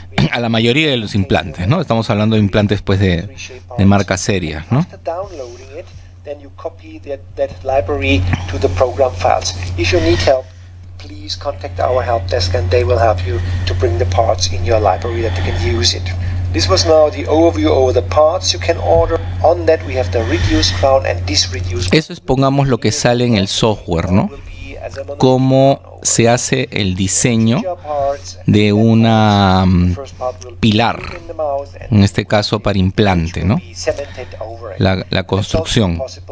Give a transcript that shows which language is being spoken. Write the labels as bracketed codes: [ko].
[es] A la mayoría de los implantes, ¿no? Estamos hablando de implantes pues de marca seria, ¿no? [en] Then you copy that library to the program files. If you need help, please contact our help desk and they will help you to bring the parts in your library that you can use it. This was now the overview over the parts you can order. On that we have the reduced crown and this reduced. [es] Eso es, pongamos, lo que sale en el software, ¿no? Cómo se hace el diseño de una pilar, en este caso para implante, ¿no? La construcción.